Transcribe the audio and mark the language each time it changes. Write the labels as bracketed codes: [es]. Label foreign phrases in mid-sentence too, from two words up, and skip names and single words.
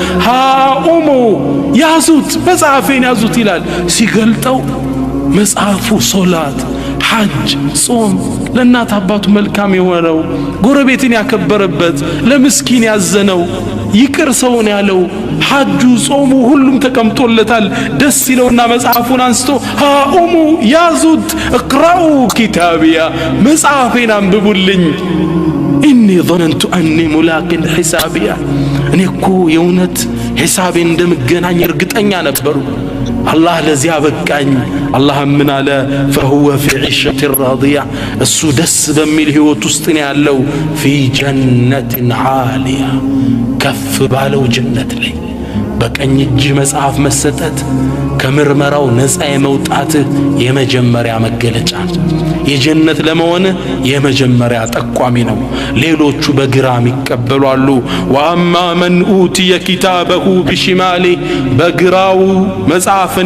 [am] ሃኡሙ ያዙት መጽሐፌን ያዙት ይላል። ሲገልጠው መጽሐፉ ሶላት፣ ሐጅ፣ ጾም፣ ለእናት አባቱ መልካም የሆነው ጎረቤትን ያከበረበት፣ ለምስኪን ያዘነው፣ ይቅር ሰውን ያለው፣ ሐጁ፣ ጾሙ ሁሉም ተቀምጦለታል። ደስ ይለውና መጽሐፉን አንስቶ ሃኡሙ ያዙት [ar] اقرؤوا كتابيه [am] መጽሐፌን አንብቡልኝ [ar] ኢኒ ظننت أني ملاق حسابيا [am] እኔ እኮ የእውነት ሒሳቤን እንደምገናኝ እርግጠኛ ነበሩ። አላህ ለዚያ በቃኝ። አላህ ምን አለ? [ar] فهو في عيشة راضية [am] እሱ ደስ በሚል ህይወት ውስጥ ነው ያለው። [ar] في جنة عالية [am] ከፍ ባለው ጀነት ላይ በቀኝ እጅ መጽሐፍ መሰጠት ከምርመራው ነፃ የመውጣት የመጀመሪያ መገለጫ የጀነት ለመሆን የመጀመሪያ ጠቋሚ ነው። ሌሎቹ በግራም ይቀበላሉ። [ar] وأما من أوتي كتابه بشماله [am] በግራው መጽሐፍን